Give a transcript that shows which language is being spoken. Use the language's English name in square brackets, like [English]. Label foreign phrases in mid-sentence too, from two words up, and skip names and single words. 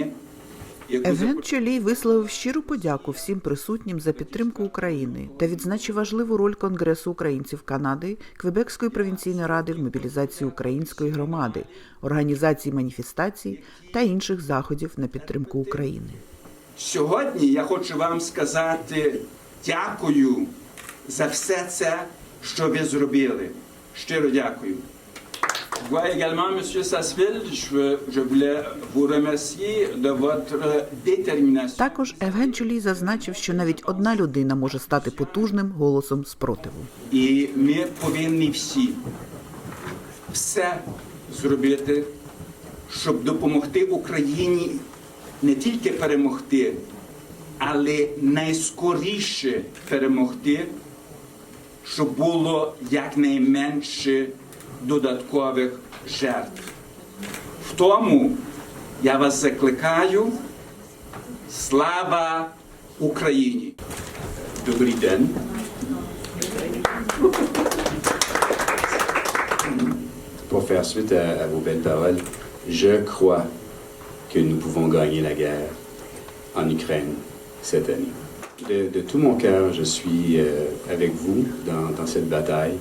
[Ukrainian] Евген Чолій висловив щиру подяку всім присутнім за підтримку України та відзначив важливу роль Конгресу українців Канади, Квебекської провінційної ради в мобілізації української громади, організації маніфестацій та інших заходів на підтримку України. Сьогодні я хочу вам сказати дякую за все це, що ви зробили. Щиро дякую. [French] Moi également, Monsieur Sasseville, je voulais vous remercier de votre détermination. [Ukrainian] Також Евген Чолій зазначив, що навіть одна людина може стати потужним голосом спротиву. І ми повинні всі все зробити, щоб допомогти Україні не тільки перемогти, але найскоріше перемогти, щоб було якнайменше додаткових жертв. В тому я вас закликаю: слава Україні! Добрий день. [French] Pour faire suite à vos belles paroles, je crois que nous pouvons gagner la guerre en Ukraine cette année. De tout mon cœur, je suis avec vous dans cette bataille.